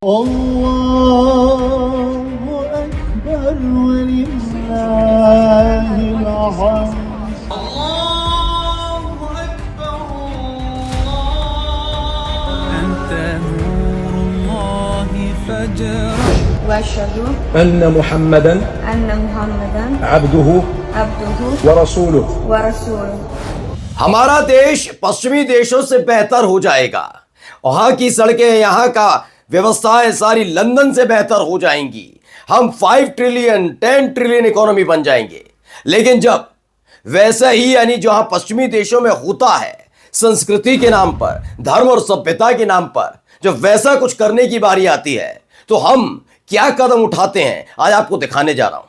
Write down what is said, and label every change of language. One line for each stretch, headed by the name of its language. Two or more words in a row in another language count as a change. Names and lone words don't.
Arabic: الله أكبر ولله الحمد. الله أكبر، أنت نور الله فجر. وأشهد أن محمدا أن محمدا عبده عبده ورسوله। ورسوله।
Hindi: हमारा देश पश्चिमी देशों से बेहतर हो जाएगा। वहां की सड़कें, यहाँ का व्यवस्थाएं सारी लंदन से बेहतर हो जाएंगी। हम 5
English: trillion 10 trillion economy
Hindi: बन जाएंगे। लेकिन जब वैसा ही यानी जो हाँ पश्चिमी देशों में होता है, संस्कृति के नाम पर, धर्म और सभ्यता के नाम पर, जब वैसा कुछ करने की बारी आती है तो हम क्या कदम उठाते हैं, आज आपको दिखाने जा रहा हूं।